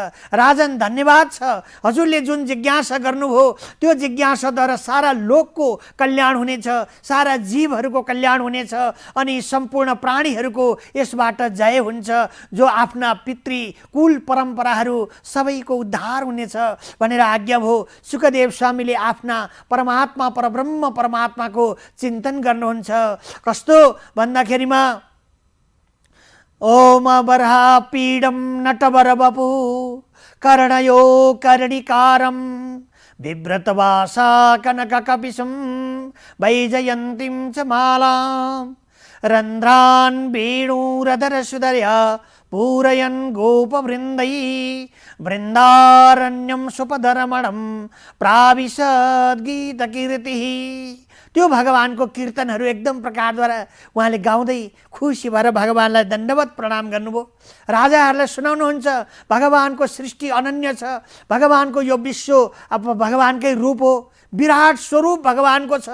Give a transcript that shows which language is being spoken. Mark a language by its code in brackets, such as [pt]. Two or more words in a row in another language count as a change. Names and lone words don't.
[ne] राजन धन्यवाद छ, हजुरले जुन जिज्ञासा गर्नुभयो त्यो जिज्ञासाद्वारा सारा लोकको कल्याण हुनेछ, सारा जीवहरूको कल्याण हुनेछ अनि सम्पूर्ण प्राणीहरूको यसबाट जय हुन्छ। जो आफ्ना पितृ कुल परम्पराहरू सबैको उद्धार हुनेछ भनेर आज्ञा भयो। सुखदेव स्वामीले आफ्ना परमात्मा परब्रह्म परमात्माको चिन्तन गर्नुहुन्छ। कस्तो भन्दाखेरिमा [sa] ओम बर्हा पीडम नटवर बपु कर्णयो कर्णिकारम बिभ्रतवासा कनक कपिशं वैजयन्तीं च मालां रन्ध्रान् वेणुरधर सुदर्या पूरयन् गोपवृन्दै वृन्दारण्यं सुपधरमणं प्राविशद् गीतकीर्तिः। [ne] त्यो भगवानको कीर्तनहरू एकदम प्रकारद्वारा उहाँले गाउँदै खुसी भएर भगवानलाई दण्डवत प्रणाम गर्नुभयो। राजाहरूलाई सुनाउनुहुन्छ भगवानको सृष्टि अनन्य छ, भगवानको यो विश्व अब भगवानकै रूप हो, विराट स्वरूप भगवानको छ।